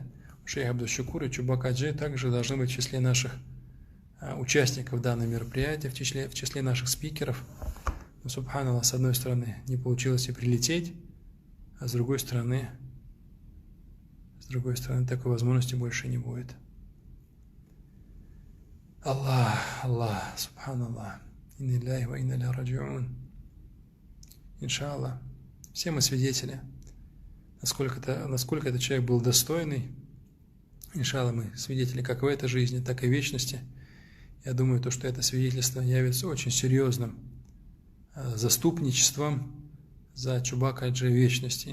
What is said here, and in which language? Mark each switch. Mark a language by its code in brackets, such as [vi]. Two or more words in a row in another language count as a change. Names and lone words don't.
[ru] Шейх Абдул-Шукур и Чубак Хаджи также должны быть в числе наших участников данного мероприятия, в числе наших спикеров. Но, субханаллах, с одной стороны, не получилось и прилететь, а с другой стороны, такой возможности больше не будет. [ar] الله، سبحان الله، إنا لله وإنا إليه راجعون. [ru] Иншаллах, все мы свидетели, насколько этот человек был достойный. Иншаллах, мы свидетели как в этой жизни, так и в вечности. Я думаю, что это свидетельство явится очень серьезным заступничеством за Чубака Хаджи вечности.